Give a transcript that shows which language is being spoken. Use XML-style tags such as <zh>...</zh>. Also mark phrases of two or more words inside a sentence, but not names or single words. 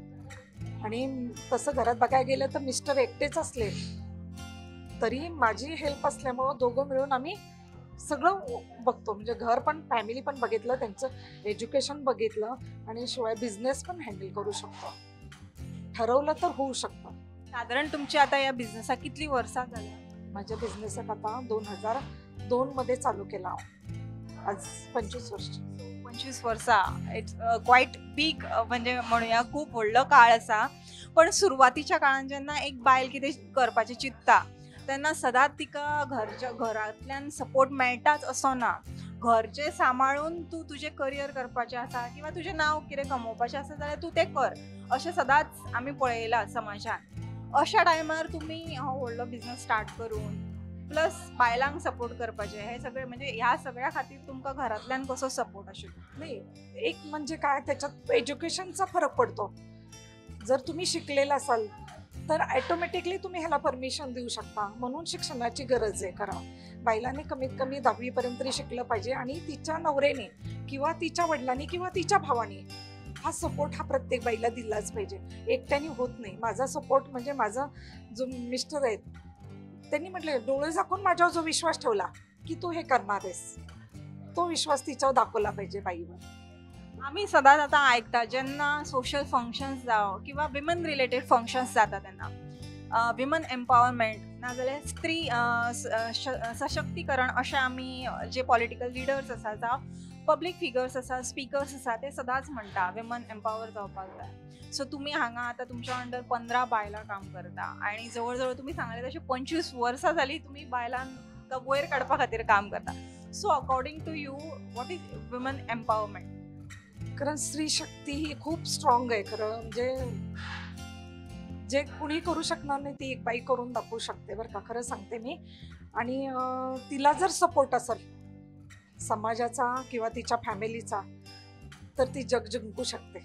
<mr>आणि तसं घरात बघायला गेलं तर मिस्टर एकटेच असले तरी माझी हेल्प असल्यामुळं दोघं मिळून आम्ही सगळं बघतो, म्हणजे घर पण फॅमिली पण बघितलं, त्यांचं एज्युकेशन बघितलं, आणि शिवाय बिझनेस पण हँडल करू शकतो. ठरवलं तर होऊ शकतं. साधारण तुमची आता या बिझनेसला किती वर्षात झाल्या? माझ्या बिझनेसात आता 2002 मध्ये चालू केला, आज 25 वर्ष.</mr> <kok>25 वर्षा</kok> <en>it's quite big,</en> <kok>म्हणजे म्हणूया खूप व्हडलो काळ असा. पण सुरवातीच्या काळात जेन्ना एक बायल कितें करपाचें चिंतता तेन्ना सदांच तिका घरांतल्यान सपोर्ट मेळटाच असो ना. घरचें सांबाळून तूं तुजें करियर करपाचें आसा किंवा तुजें नांव कितें कमोवपाचें आसा जाल्यार तूं तें कर, अशें सदांच आमी पळयलां समाजान. अशा टायमार तुमी हो व्हडलो</kok> <en>business start</en> <kok>करून प्लस बायलांक सपोर्ट करपाचें, हे सगळें म्हणजे ह्या सगळ्या खातीर तुमकां घरांतल्यान कसो सपोर्ट आशिल्लो?</kok> <mr>नाही, एक म्हणजे काय, त्याच्यात एज्युकेशनचा फरक पडतो. जर तुम्ही शिकलेला असाल तर ॲटोमॅटिकली तुम्ही ह्याला परमिशन देऊ शकता, म्हणून शिक्षणाची गरज आहे. करा, बायलाने कमीत कमी 10वी पर्यंत तरी शिकलं पाहिजे, आणि तिच्या नवऱ्याने किंवा तिच्या वडिलांनी किंवा तिच्या भावाने हा सपोर्ट हा प्रत्येक बाईला दिलाच पाहिजे. एकट्याने होत नाही. माझा सपोर्ट म्हणजे माझा जो मिस्टर आहेत त्यांनी म्हटलं, डोळे झाकून माझ्यावर जो विश्वास ठेवला की तू हे करणार आहेस, तो विश्वास तिच्यावर दाखवला पाहिजे बाईवर.</mr> <kok>आम्ही सदांच आतां आयकता जेन्ना</kok> <en>social functions</en> <kok>जावं किंवा</kok> <en>women related functions</en> <kok>जाता तेन्ना</kok> <en>women empowerment</en> <kok>नाजाल्यार स्त्री सशक्तीकरण अशें आमी जे</kok> <en>political leaders</en> <kok>आसा जावं</kok> <en>public figures</en> <kok>आसा, स्पिकर्स आसा, ते सदांच म्हणटा</kok> <en>women empower</en> <kok>जावपाक जाय. सो तुमी हांगा आतां तुमच्या अंडर 15 बायलां काम करता, आनी जवळ जवळ तुमी सांगले तशें 25 वर्सां जालीं तुमी बायलांक वयर काडपा खातीर काम करता.</kok> <en>So according to you what is women empowerment?</en> <mr>कारण स्त्री शक्ती ही खूप स्ट्रॉंग आहे खरं, म्हणजे जे कुणी करू शकणार नाही ती एक बाई करून दाखवू शकते, बरं का, खरं सांगते मी. आणि तिला जर सपोर्ट असेल समाजाचा किंवा तिच्या फॅमिलीचा तर ती जग जिंकू शकते.</mr>